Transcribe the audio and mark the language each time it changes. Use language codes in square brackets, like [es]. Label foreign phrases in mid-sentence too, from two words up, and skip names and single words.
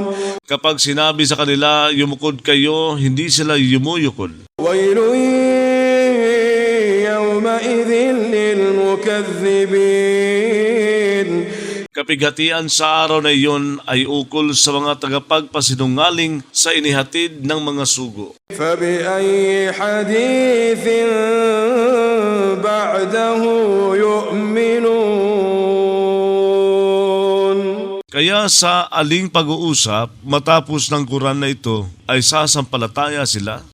[tl] Kapag sinabi sa kanila, yumukod kayo, hindi sila yumuyukod. [ar] ويل يومئذ للمكذبين [tl] Kapighatian sa araw na iyon ay ukol sa mga tagapagpasinungaling sa inihatid ng mga sugo. [ar] فبأي حديث بعده يؤمنون [tl] Kaya sa aling pag-uusap matapos ng Quran na ito ay sasampalataya sila.